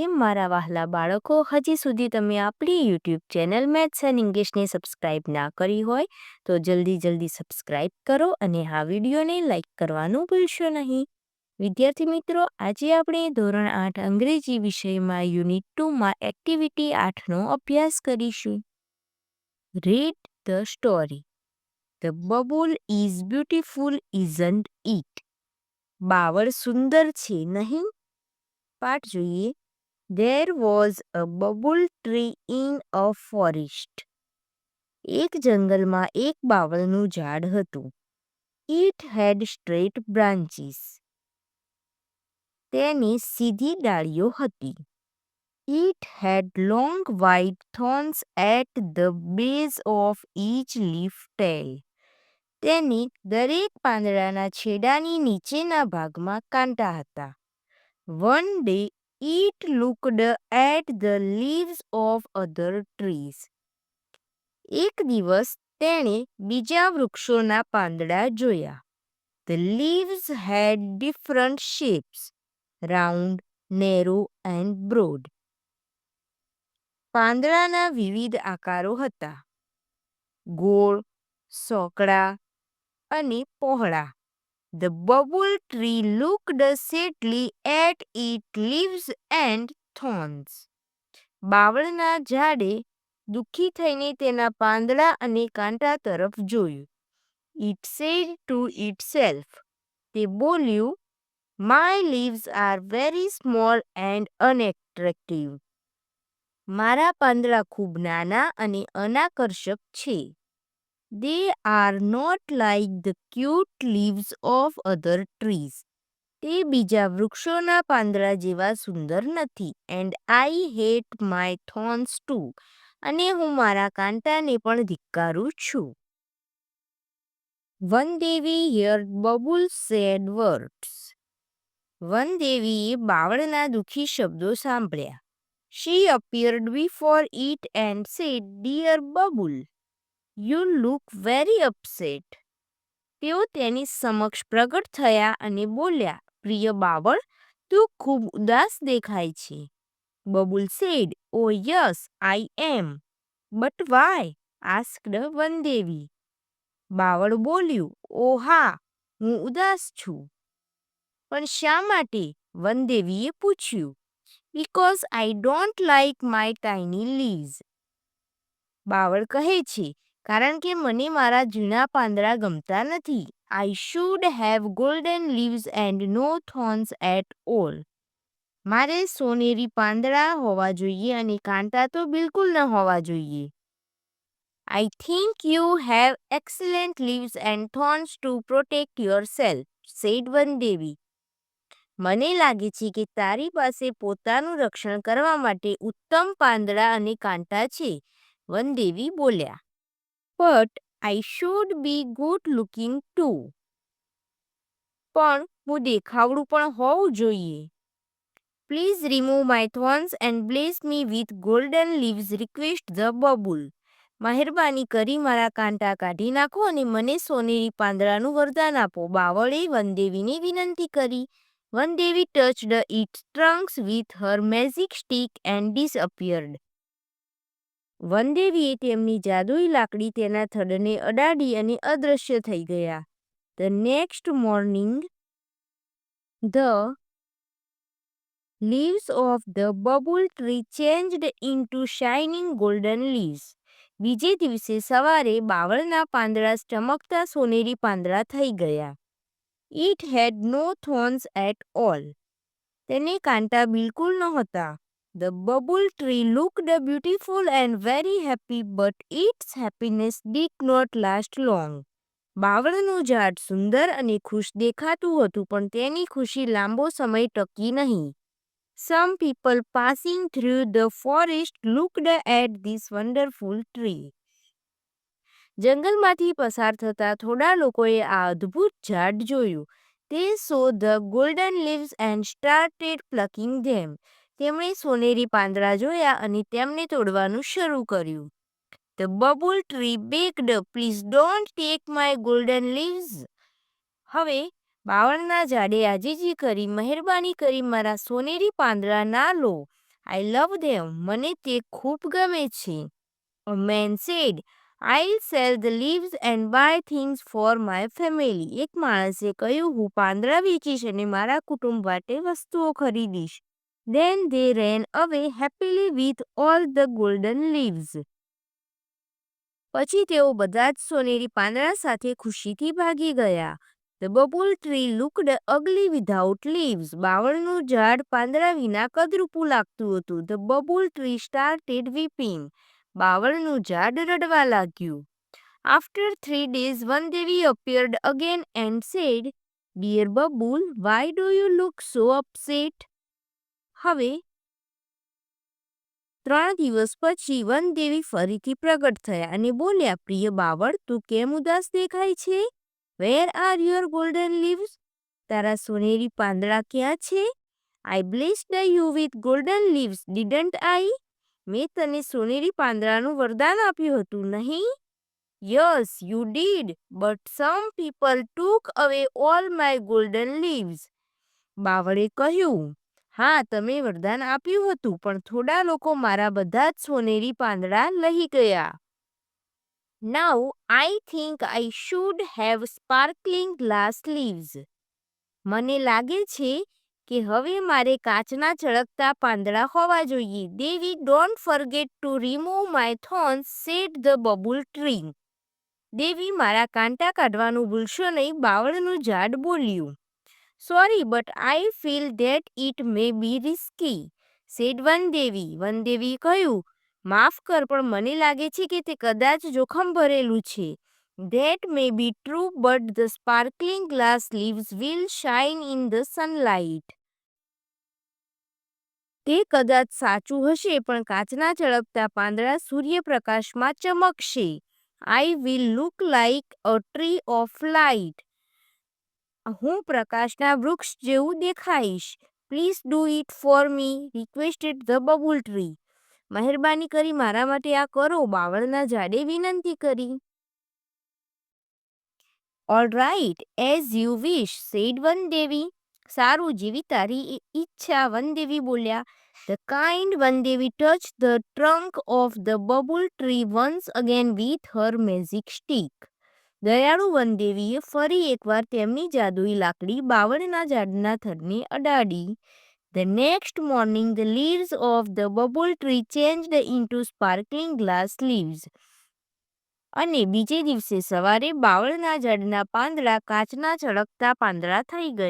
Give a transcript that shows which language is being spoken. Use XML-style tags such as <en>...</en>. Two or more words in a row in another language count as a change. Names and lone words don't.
<gu>મારા વહાલા બાળકો, હજી સુધી તમે આપણી યુટ્યુબ ચેનલ મેથ્સ એન્ડ ઇંગ્લિશને સબસ્ક્રાઇબ ના કરી હોય તો જલ્દી સબસ્ક્રાઇબ કરો અને આ વિડીયોને લાઇક કરવાનું ભૂલશો નહીં. વિદ્યાર્થી મિત્રો, આજે આપણે ધોરણ 8 અંગ્રેજી વિષયમાં યુનિટ 2માં એક્ટિવિટી 8નો અભ્યાસ કરીશું.</gu> <en>Read the story. The bubble is beautiful, isn't it?</en> <gu>બાવળ સુંદર છે, નહીં? પાઠ જોઈએ.</gu> <en>There was a bubble tree in a forest.</en> <gu>એક જંગલમાં એક બાવળનું ઝાડ હતું.</gu> <en>It had straight branches.</en> <gu>તેની સીધી ડાળીઓ હતી.</gu> <en>It had long white thorns at the base of each leaf tail.</en> <gu>તેની દરેક પાંદડાના છેડાની નીચેના ભાગમાં કાંટા હતા.</gu> <en>One day it looked at the leaves of other trees.</en> <gu>એક દિવસ તેણે બીજા વૃક્ષોના પાંદડા જોયા.</gu> <en>The leaves had different shapes, round, narrow and broad.</en> <gu>પાંદડાના વિવિધ આકારો હતા. ગોળ, સોકડા અને પહોળા.</gu> <en>The bubble tree looked sadly at its leaves and thorns.</en> <gu>બાવળના ઝાડે દુઃખી થઈને તેના પાંદડા અને કાંટા તરફ જોયું.</gu> <en>It said to itself.</en> <gu>તે બોલ્યું,</gu> <en>My leaves are very small and unattractive.</en> <gu>મારા પાંદડા ખૂબ નાના અને અનાકર્ષક છે.</gu> <en>They are not like the cute leaves of other trees.</en> <gu>તે બીજા વૃક્ષોના પાંદડા જેવા સુંદર નથી.</gu> <en>And I hate my thorns too.</en> <gu>અને હું મારા કાંટાને પણ ધિક્કારું છું.</gu> <en>વનદેવી heard Bubble's sad words.</en> <gu>વનદેવીએ બાવળના દુઃખી શબ્દો સાંભળ્યા.</gu> <en>She appeared before it and said, Dear Bubble, you look very upset.</en> <gu>તેઓ તેની સમક્ષ પ્રગટ થયા અને બોલ્યા, પ્રિય બાવળ, તું ખૂબ ઉદાસ દેખાય છે.</gu> <en>Bubble said, Oh yes, I am. But why? asked વનદેવી.</en> <gu>બાવળ બોલ્યું, ઓ હા, હું ઉદાસ છું. પણ શા માટે? વનદેવીએ પૂછ્યું.</gu> <en>Because I don't like my tiny leaves.</en> <gu>બાવળ કહે છે, કારણ કે મને મારા જૂના પાંદડા ગમતા નથી.</gu> <en>I should have golden leaves and no thorns at all.</en> <gu>મારે સોનેરી પાંદડા હોવા જોઈએ અને કાંટા તો બિલકુલ ન હોવા જોઈએ.</gu> <en>I think you have excellent leaves and thorns to protect yourself, said વનદેવી.</en> <gu>મને લાગે છે કે તારી પાસે પોતાનું રક્ષણ કરવા માટે ઉત્તમ પાંદડા અને કાંટા છે. વનદેવી બોલ્યા.</gu> <en>But I should be good looking too.</en> <gu>પણ હું દેખાવડું પણ હોવું જોઈએ.</gu> <en>Please remove my thorns and bless me with golden leaves, request the bubble.</en> <gu>મહેરબાની કરી મારા કાંટા કાઢી નાખો અને મને સોનેરી પાંદડાનું વરદાન આપો. બાવળે વનદેવીને વિનંતી કરી.</gu> <en>વનદેવી touched its trunks with her magic stick and disappeared.</en> <gu>વનદેવીએ તેમની જાદુઈ લાકડી તેના થડને અડાડી અને અદૃશ્ય થઈ ગયા.</gu> <en>The next morning, the leaves of the bubble tree changed into shining golden leaves.</en> <gu>બીજે દિવસે સવારે બાવળના પાંદડા ચમકતા સોનેરી પાંદડા થઈ ગયા.</gu> <en>It had no thorns at all.</en> <gu>તેને કાંટા બિલકુલ નહોતા.</gu> <en>The bubble tree looked beautiful and very happy, but its happiness did not last long.</en> <gu>બાવળનું ઝાડ સુંદર અને ખુશ દેખાતું હતું, પણ તેની ખુશી લાંબો સમય ટકી નહીં.</gu> <en>Some people passing through the forest looked at this wonderful tree.</en> <gu>જંગલમાંથી પસાર થતા થોડા લોકોએ આ અદ્ભુત ઝાડ જોયું.</gu> <en>They saw the golden leaves and started plucking them.</en> <gu>તેમણે સોનેરી પાંદડા જોયા અને તેમને તોડવાનું શરૂ કર્યું.</gu> <en>The bubble tree begged, Please don't take my golden leaves.</en> <gu>હવે બાવળના ઝાડે આજીજી કરી, મહેરબાની કરી મારા સોનેરી પાંદડા ના લો.</gu> <en>I love them.</en> <gu>મને તે ખૂબ ગમે છે.</gu> <en>A man said, I'll sell the leaves and buy things for my family.</en> <gu>એક માણસે કહ્યું, હું પાંદડા વેચીશ અને મારા કુટુંબ માટે વસ્તુઓ ખરીદીશ.</gu> <en>Then they ran away happily with all the golden leaves.</en> <gu>પછી તેઓ બધા જ સોનેરી પાંદડા સાથે ખુશીથી ભાગી ગયા.</gu> <en>The bubble tree looked ugly without leaves.</en> <gu>બાવળનું ઝાડ પાંદડા વિના કદરૂપું લાગતું હતું.</gu> <en>The bubble tree started weeping.</en> <gu>બાવળનું ઝાડ રડવા લાગ્યું.</gu> <en>After 3 days, one Devi appeared again and said, Dear Bubble, why do you look so upset?</en> <gu>હવે 3 દિવસ પછી વનદેવી ફરીથી પ્રગટ થયા અને બોલ્યા, પ્રિય બાવળ, તું કેમ ઉદાસ દેખાય છે?</gu> <en>Where are your golden leaves?</en> <gu>તારા સોનેરી પાંદડા ક્યાં છે?</gu> <en>I blessed you with golden leaves, didn't I?</en> <gu>મેં તને સોનેરી પાંદડાનું વરદાન આપ્યું હતું, નહીં?</gu> <en>Yes, you did, but some people took away all my golden leaves.</en> <gu>બાવળે કહ્યું, હા, તમે વરદાન આપ્યું હતું, પણ થોડા લોકો મારા બધા જ સોનેરી પાંદડા લઈ ગયા.</gu> <en>Now I think I should have sparkling glass leaves.</en> <gu>મને લાગે છે કે હવે મારે કાચના ચળકતા પાંદડા હોવા જોઈએ.</gu> <en>Devi, don't forget to remove my thorns, said the bubble tree.</en> <gu>દેવી, મારા કાંટા કાઢવાનું ભૂલશો નહીં, બાવળનું ઝાડ બોલ્યું.</gu> <en>Sorry, but I feel that it may be risky, said વનદેવી.</en> <gu>વનદેવી કહ્યું, માફ કર, પણ મને લાગે છે કે તે કદાચ જોખમ ભરેલું છે.</gu> <en>That may be true, but the sparkling glass leaves will shine in the sunlight.</en> <gu>તે કદાચ સાચું હશે, પણ કાચના ચળકતા પાંદડા સૂર્યપ્રકાશમાં ચમકશે.</gu> <en>I will look like a tree of light.</en> <gu>હું પ્રકાશના વૃક્ષ જેવું દેખાઈશ.</gu> <en>Please do it for me, requested the bubble tree.</en> <gu>મહેરબાની કરી મારા માટે આ કરો, બાવળના ઝાડે વિનંતી કરી.</gu> <en>All right, as you wish, said વનદેવી.</en> <gu>સારું, જેવી તારી ઈચ્છા, વનદેવી બોલ્યા.</gu> <en>The kind વનદેવી touched the trunk of the bubble tree once again with her magic stick.</en> <gu>દયાળુ વનદેવીએ ફરી એકવાર તેમની જાદુઈ લાકડી બાવળના ઝાડના થડને અડાડી.</gu> <en>The next morning the leaves of the bubble tree changed into sparkling glass leaves.</en> <gu>અને બીજે દિવસે સવારે બાવળના ઝાડના પાંદડા કાચના ચળકતા પાંદડા થઈ ગયા.</gu>